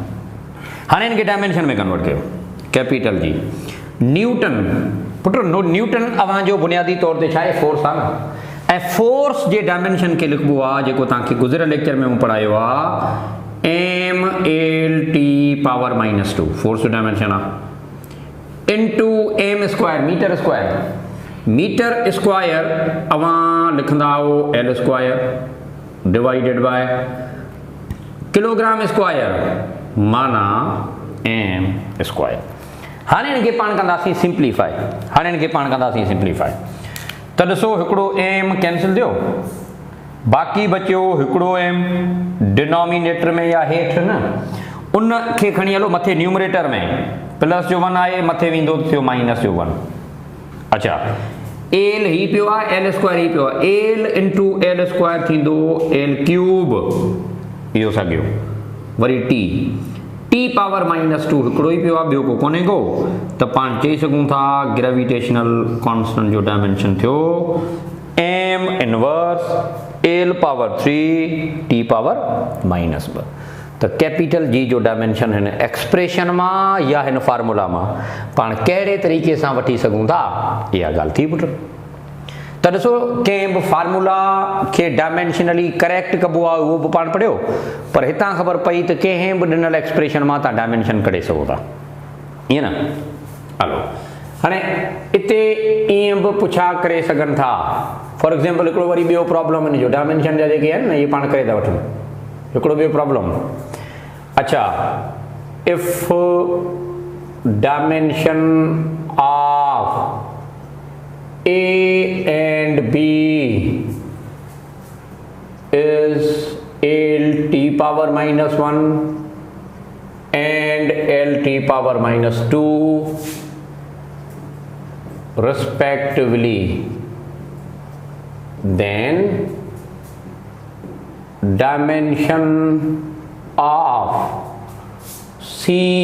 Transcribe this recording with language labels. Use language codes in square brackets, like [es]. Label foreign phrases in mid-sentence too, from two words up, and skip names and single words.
[sd] हाणे इनखे डायमेंशन में कन्वर्ट कयो, [en] capital G [sd] न्यूटन। पुट न्यूटन अव्हां जो बुनियादी तौर ते छा आहे, फोर्स आहे न। ऐं फोर्स जे डायमेंशन खे लिखबो आहे जेको तव्हांखे गुज़िरियल लेक्चर में मूं पढ़ायो आहे, [en] M L T power -2 [sd] फोर्स जो डायमेंशन आहे, [en] into M square meter square. meter square [sd] अव्हां लिखंदा हो [en] L square divided by kilogram square [sd] माना [en] M square. [sd] हाणे इनखे पाण कंदासीं सिंप्लीफाई। त ॾिसो, हिकिड़ो [en] M cancel [sd] थियो, बाक़ी बचियो हिकिड़ो [en] M denominator [sd] में या हेठि न, उन खे खणी हलो मथे न्यूमरेटर में। प्लस जो 1 आहे, मथे वेंदो थियो माइनस जो 1। अच्छा, एल ही पियो आहे, [en] L square [sd] ही पियो आहे, [en] L into L square [sd] थींदो [en] L cube, [sd] इहो साॻियो। वरी [en] T power -2 [sd] हिकिड़ो ई पियो आहे, ॿियो को कोन्हे को। त पाण चई सघूं था [en] gravitational constant [sd] जो डायमेंशन थियो [en] M inverse L power 3 T power -2. [sd] त [en] capital G [sd] जो डायमेंशन हिन एक्सप्रेशन मां या हिन फार्मूला मां पाण कहिड़े तरीक़े सां वठी सघूं था, इहा ॻाल्हि थी पुट। त ॾिसो, कंहिं बि फार्मूला खे [en] dimensionally correct [sd] कबो आहे उहो बि पाण पढ़ियो, पर हितां ख़बर पई त कंहिं बि ॾिनल एक्सप्रेशन मां तव्हां डायमेंशन कढे सघो था, ईअं न। हलो, हाणे हिते ईअं बि पुछा करे सघनि था। [en] for example [sd] हिकिड़ो वरी ॿियो प्रॉब्लम हिन जो डायमेंशन जा जेके आहिनि न, इहे पाण करे था वठूं। हिकिड़ो ॿियो प्रॉब्लम, [en] अच्छा, if dimension of A and B is LT power -1 and LT power -2 respectively, then dimension of C